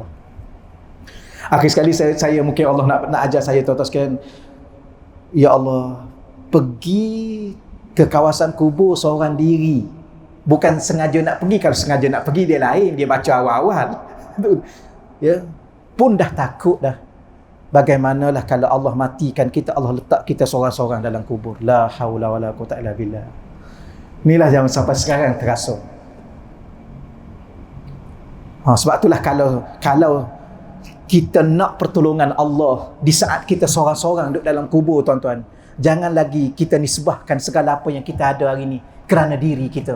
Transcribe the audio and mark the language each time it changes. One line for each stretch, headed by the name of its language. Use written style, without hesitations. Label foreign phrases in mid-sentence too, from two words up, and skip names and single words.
Malay: Akhir sekali saya mungkin Allah nak ajar saya tuan-tuan sekalian,
Arabic: يا الله,
Malay: pergi ke kawasan kubur seorang diri. Bukan sengaja nak pergi. Kalau sengaja nak pergi dia lain, dia baca awal-awal. Ya, pun dah takut dah. Bagaimanalah kalau Allah matikan kita, Allah letak kita seorang-seorang dalam kubur.
Arabic: لا حول ولا قوة إلا بالله.
Malay: Inilah yang sampai sekarang terasa. Sebab itulah kalau kita nak pertolongan Allah di saat kita seorang-seorang duduk dalam kubur tuan-tuan, jangan lagi kita nisbahkan segala apa yang kita ada hari ini kerana diri kita.